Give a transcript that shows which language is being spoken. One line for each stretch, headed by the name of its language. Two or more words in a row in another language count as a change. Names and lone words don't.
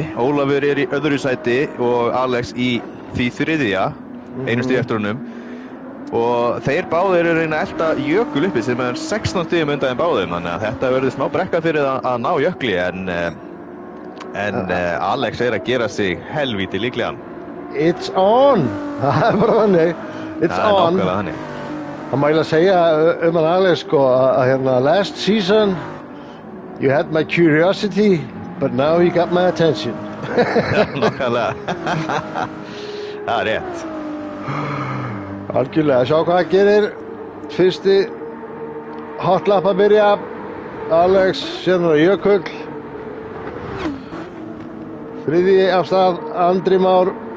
Icelandic: Ólafur í öðru sæti og Alex í því þriðja, einu stigi eftir honum. Og þeir báðir eru reyna að elta jökul uppi sem 16 stigum undan þeim báðum, þannig að þetta verður smá brekka fyrir að ná jökli en Alex að gera sig helvíti líklegan.
English: It's on!
Icelandic: Það bara þannig.
English: It's on.
Icelandic: Það nákvæmlega þannig. Það má eiginlega segja hann Alex sko að
English: last season you had my curiosity but now you got my attention.
Icelandic: Já, nákvæmlega. Það rétt. Algjörlega, sjá hvað það gerir. Fyrsti hotlap að byrja. Alex, síðan Jökull. Þriðji af stað, Andri Már.